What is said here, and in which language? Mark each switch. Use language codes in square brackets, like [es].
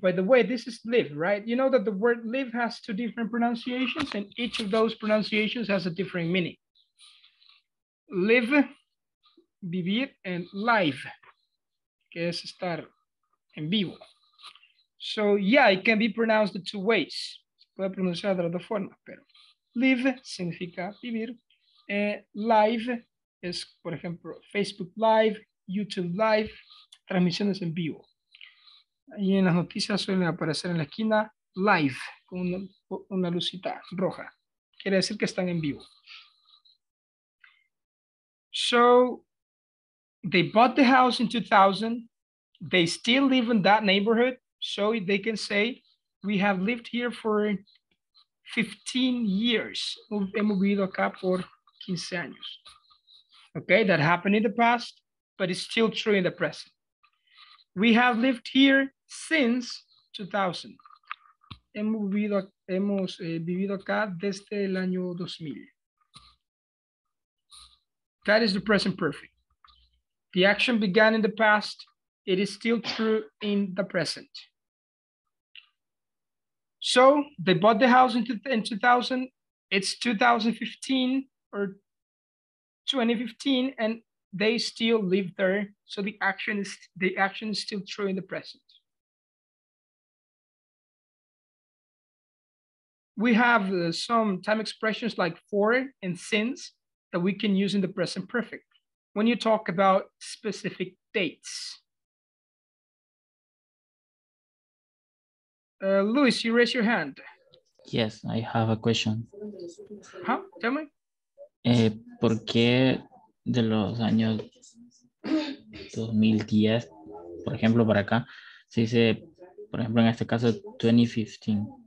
[en] By the way, this is live, right? You know that the word live has 2 different pronunciations, and each of those pronunciations has a different meaning. [es] Live, vivir, and live, que es estar en vivo. [en] So yeah, it can be pronounced the 2 ways. [es] Se puede pronunciar de las 2 formas, pero live significa vivir. Live es, por ejemplo, Facebook Live, YouTube Live, transmisiones en vivo. Ahí en las noticias suelen aparecer en la esquina live, con una lucita roja. Quiere decir que están en vivo. [en] So, they bought the house in 2000. They still live in that neighborhood. So they can say, we have lived here for 15 years. [es] Hemos vivido acá por 15 años. [en] Okay, that happened in the past, but it's still true in the present. We have lived here since 2000. [es] Hemos vivido acá desde el año 2000. [en] That is the present perfect. The action began in the past. It is still true in the present. So they bought the house in 2000. It's 2015 or 2015, and they still live there. So the action is still true in the present. We have some time expressions like for and since that we can use in the present perfect when you talk about specific dates. Luis, you raise your hand. Yes, I have a question. Huh? Tell me. [es] ¿Por qué de los años 2010, por ejemplo, para acá, se dice, por ejemplo, en este caso, 2015?